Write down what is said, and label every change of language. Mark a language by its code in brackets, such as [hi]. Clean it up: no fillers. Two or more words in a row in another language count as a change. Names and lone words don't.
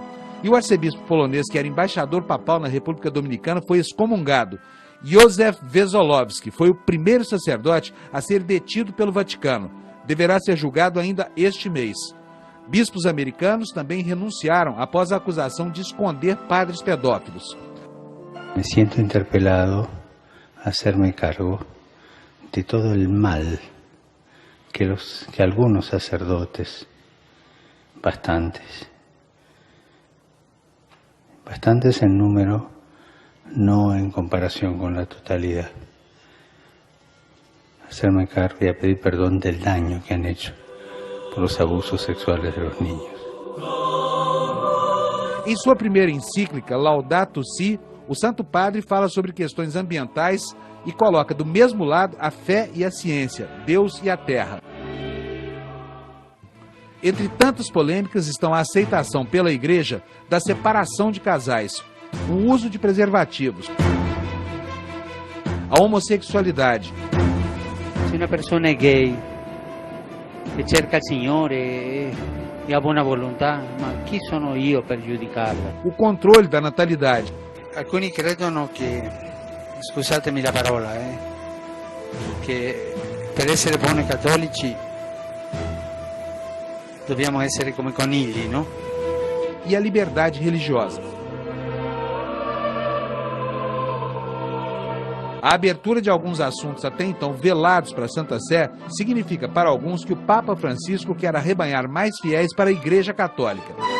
[pt] E o arcebispo polonês, que era embaixador papal na República Dominicana, foi excomungado. Józef Wesolowski foi o primeiro sacerdote a ser detido pelo Vaticano. Deverá ser julgado ainda este mês. Bispos americanos também renunciaram após a acusação de esconder padres pedófilos. [es] Me sinto interpelado a hacerme cargo de todo el mal que algunos sacerdotes, bastantes en número, no en comparación con la totalidad, hacerme cargo y a pedir perdón del daño que han hecho por los abusos sexuales de los niños. [pt] Em sua primeira encíclica, Laudato Si, o Santo Padre fala sobre questões ambientais e coloca do mesmo lado a fé e a ciência, Deus e a terra. Entre tantas polêmicas estão a aceitação pela Igreja da separação de casais, o uso de preservativos, a homossexualidade. Se uma pessoa é gay, [it] que cerca il Signore e ha buona volontà, ma chi sono io per giudicarla? [pt] O controle da natalidade. [it] Alcuni credono che, scusatemi la parola, che per essere buoni cattolici dobbiamo essere come conigli, no? [pt] E a liberdade religiosa. A abertura de alguns assuntos até então velados para a Santa Sé significa para alguns que o Papa Francisco quer arrebanhar mais fiéis para a Igreja Católica.